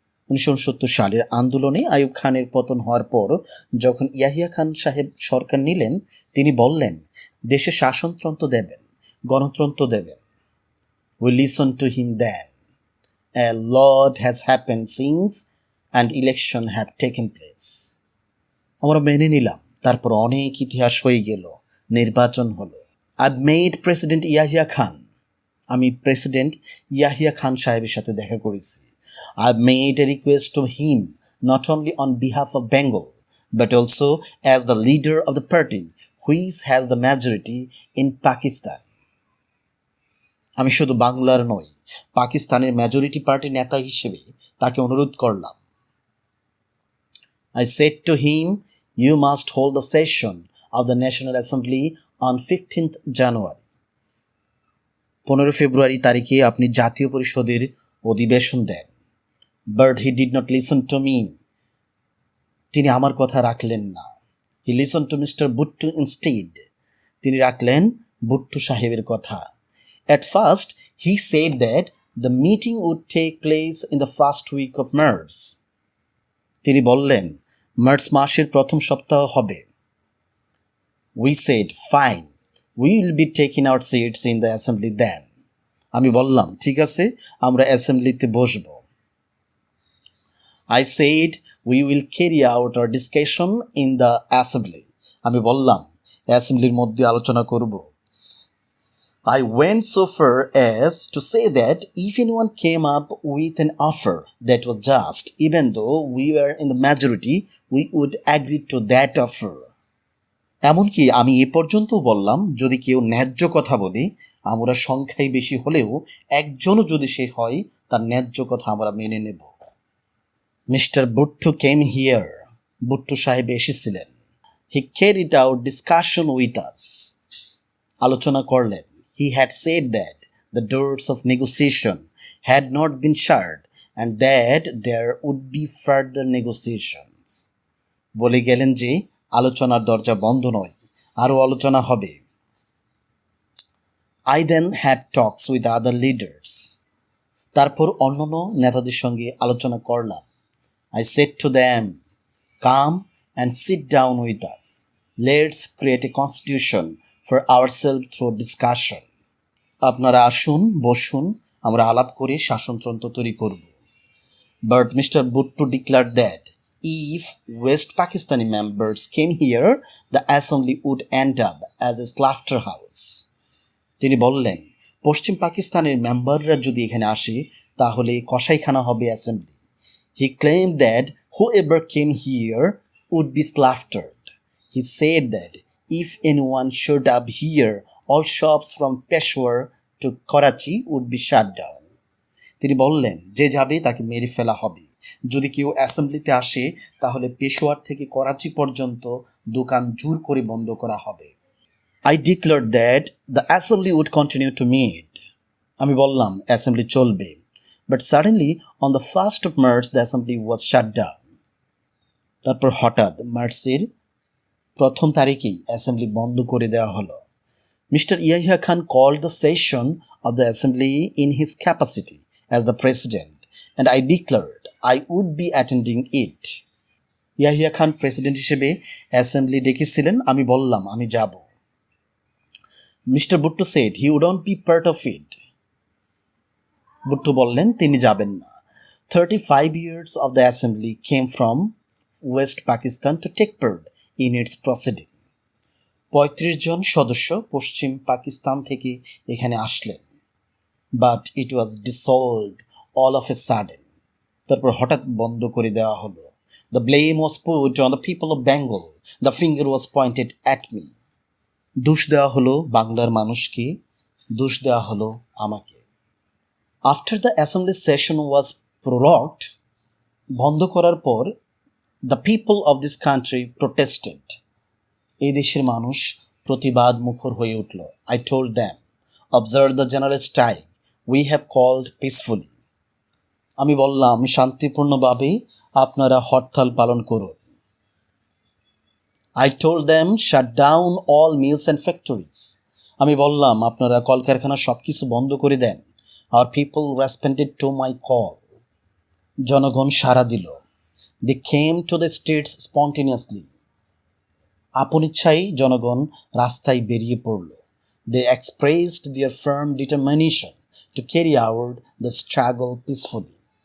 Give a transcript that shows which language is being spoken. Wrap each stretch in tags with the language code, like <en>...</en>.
<bn>1969 সালের আন্দোলনে আইয়ুব খানের পতন হওয়ার পর যখন ইয়াহিয়া খান সাহেব সরকার নিলেন, তিনি বললেন দেশে শাসনতন্ত্র দেবেন, গণতন্ত্র দেবেন।</bn> <en>We listened to him then. A lot has happened since and election have taken place.</en> <bn>আমরা মেনে নিলাম, তারপর অনেক ইতিহাস হয়ে গেল, নির্বাচন হলো।</bn> <en>I've made President Yahya Khan.</en> <bn>আমি প্রেসিডেন্ট ইয়াহিয়া খান সাহেবের সাথে দেখা করেছি।</bn> <en>I've made a request to him not only on behalf of Bengal but also as the leader of the party which has the majority in Pakistan.</en> <bn>আমি শুধু বাংলার নই, পাকিস্তানের মেজরিটি পার্টির নেতা হিসেবে তাকে অনুরোধ করলাম।</bn> <en>I said to him, you must hold the session of the National Assembly on 15th January.</en> <bn>15 ফেব্রুয়ারি তারিখে আপনি জাতীয় পরিষদের অধিবেশন দেন।</bn> <en>But he did not listen to me.</en> <bn>তিনি আমার কথা রাখলেন না।</bn> <en>He listened to Mr. Bhutto instead.</en> <bn>তিনি রাখলেন ভুট্টো সাহেবের কথা।</bn> <en>At first, he said that the meeting would take place in the first week of March.</en> <bn>তিনি বললেন মার্চ মাসের প্রথম সপ্তাহ হবে।</bn> <en>We said, fine, we will be taking our seats in the assembly then.</en> <bn>আমি বললাম ঠিক আছে, আমরা অ্যাসেম্বলিতে বসবো।</bn> <en>I said, we will carry out our discussion in the assembly.</en> <bn>আমি বললাম অ্যাসেম্বলির মধ্যে আলোচনা করব।</bn> <en>I went so far as to say that if anyone came up with an offer that was just, even though we were in the majority, we would agree to that offer.</en> <bn>এমনকি আমি এ পর্যন্ত বললাম, যদি কেউ ন্যায্য কথা বলে, আমরা সংখ্যায় বেশি হলেও একজনও যদি সে হয়, তার ন্যায্য কথা আমরা মেনে নেব।</bn> <en>Mister Bhutto came here.</en> <bn>বুট্টু সাহেব এসেছিলেন।</bn> <en>He carried out discussion with us.</en> <bn>আলোচনা করলেন।</bn> <en>He had said that the doors of negotiation had not been shut and that there would be further negotiations.</en> <bn>বলে গেলেন যে আলোচনার দরজা বন্ধ নয়, আরও আলোচনা হবে।</bn> <en>I then had talks with other leaders.</en> <bn>তারপর অন্যান্য নেতাদের সঙ্গে আলোচনা করলাম।</bn> <en>I said to them, come and sit down with us. Let's create a constitution for ourselves through discussion.</en> <bn>আপনারা আসুন, বসুন, আমরা আলাপ করে শাসনতন্ত্র তৈরি করব।</bn> <en>But Mr. Bhutto declared that if West Pakistani members came here, the assembly would end up as a slaughterhouse.</en> <bn>তিনি বললেন, পশ্চিম পাকিস্তানের মেম্বাররা যদি এখানে আসে, তাহলে কসাইখানা হবে assembly.</bn> <en>He claimed that whoever came here would be slaughtered. He said that if anyone showed up here, all shops from Peshawar to Karachi would be shut down.</en> <bn>তিনি বললেন, যে যাবে তাকে মেরে ফেলা হবে। যদি কেউ অ্যাসেম্বলিতে আসে, তাহলে পেশোয়ার থেকে করাচি পর্যন্ত দোকান জোর করে বন্ধ করা হবে।</bn> <en>I declared that the assembly would continue to meet.</en> <bn>আমি বললাম অ্যাসেম্বলি চলবে।</bn> <en>But suddenly, on the 1st of March, the assembly was shut down.</en> <bn>তারপর হঠাৎ মার্চের প্রথম তারিখেই অ্যাসেম্বলি বন্ধ করে দেওয়া হলো।</bn> <en>Mr. Yahya Khan called the session of the assembly in his capacity as the president, and I declared I would be attending it.</en> <bn>Yahya Khan president হিসেবে অ্যাসেম্বলি ডেকেছিলেন, আমি বললাম আমি যাব।</bn> <en>Mr. Bhutto said he wouldn't be part of it.</en> <bn>বুট্টু বললেন তিনি যাবেন না।</bn> <en>35 years of the assembly came from West Pakistan to take part in its proceeding.</en> <bn>35 জন সদস্য পশ্চিম পাকিস্তান থেকে এখানে আসলেন।</bn> <en>But it was dissolved all of a sudden.</en> <bn>তারপর হঠাৎ বন্ধ করে দেওয়া হলো।</bn> <en>The blame was put on the people of Bengal. The finger was pointed at me.</en> <bn>দোষ দেওয়া হলো বাংলার মানুষকে, দোষ দেওয়া হলো আমাকে।</bn> <en>After the assembly session was prorogued,</en> <bn>বন্ধ করার পর,</bn> <en>the people of this country protested.</en> <bn>এই দেশের মানুষ প্রতিবাদ মুখর হয়ে উঠল।</bn> <en>I told them, observe the general strike we have called peacefully.</en> <bn>আমি বললাম শান্তিপূর্ণভাবে আপনারা হরতাল পালন করুন।</bn> <en>I told them, shut down all mills and factories.</en> <bn>আমি বললাম আপনারা কলকারখানা সবকিছু বন্ধ করে দেন।</bn> <en>Our people responded to my call.</en> <bn>জনগণ সাড়া দিল।</bn> <en>They came to the streets spontaneously.</en> <bn>আপন ইচ্ছায় জনগণ রাস্তায় বেরিয়ে পড়ল।</bn> <en>They expressed their firm determination to carry out the struggle peacefully.</en>